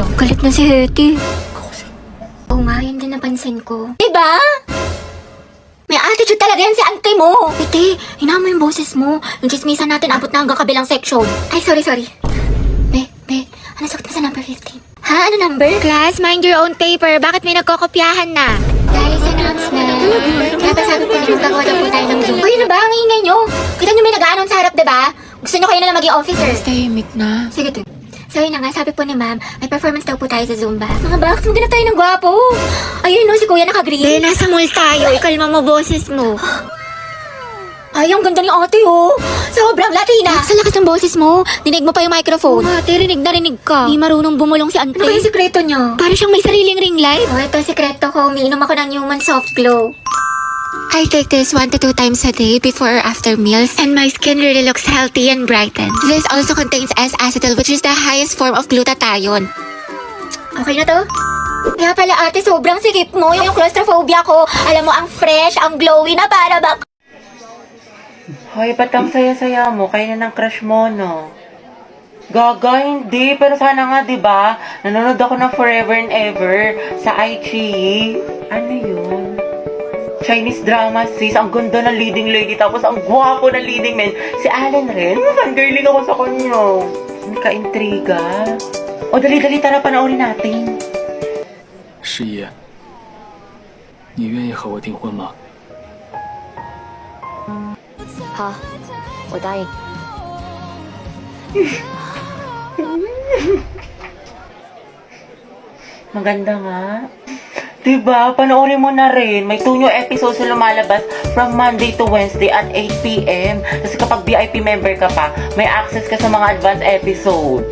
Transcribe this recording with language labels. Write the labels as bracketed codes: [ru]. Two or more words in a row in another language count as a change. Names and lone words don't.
[tl] Galit na si Hetty. Oo nga, yun din napansin ko. Diba? May attitude talaga yan si ante mo. Ate, hinaan mo yung boses mo. Yung chismisan natin abot na hanggang kabilang section. Ay, sorry. Be, ano sagot mo sa number 15? Ha? Ano number? [en] Class, mind your own paper. [tl] Bakit may nagkokopyahan na? [en] Guys, announcement. [tl] Kaya ba sabi ko na magkagawa daw po tayo ng Zoom? Uy, ano ba? Ang ingay nyo. Kita nyo may nag-aanon sa harap, diba? Gusto nyo kayo na lang maging officer. Tahimik na. Sige, te. So yun na nga, sabi po ni ma'am, may performance daw po tayo sa Zumba. Mga box, maghanap tayo ng gwapo. Ayun no, si kuya naka-green. Be, nasa mall tayo. Ikalma mo boses mo. Ay, ang ganda ni ate oh. Sobrang Latina. Sa lakas ng boses mo. Dinig mo pa yung microphone. Ate, rinig na rinig ka. Di marunong bumulong si ante. Ano ba yung sikreto nyo? Para siyang may sariling [en] ring light. [tl] Oh, ito sikreto ko. Umiinom ako ng Human Soft Glow. [en] I take this 1 to 2 times a day before or after meals, and my skin really looks healthy and brightened. This also contains S-acetyl, which is the highest form of glutathione. [tl] Okay na to? Kaya pala ate, sobrang sikip mo. Yung claustrophobia ko. Alam mo, ang fresh, ang glowy na para ba... Hoy, ba't ang saya-saya mo? Kaya na ng crush mo, no? Gaga, hindi. Pero sana nga, di ba? Nanonood ako ng Forever and Ever sa iQIYI. Ano yun? [en] Chinese drama, [tl] sis. Ang ganda ng [en] leading lady. [tl] Tapos ang gwapo ng [en] leading man. [tl] Si Allen rin. Fangirling ako sa kanya. May ka-intriga. O, dali-dali, tara, panoorin natin. [zh] 十一，你愿意和我订婚吗？好，我答应。 [tl] Maganda nga. Diba? Panoorin mo na rin. May [en] 2 new episodes [tl] na lumalabas [en] from Monday to Wednesday at 8 p.m. [tl] Kasi kapag [en] VIP member [tl] ka pa, may access ka sa mga [en] advanced episodes.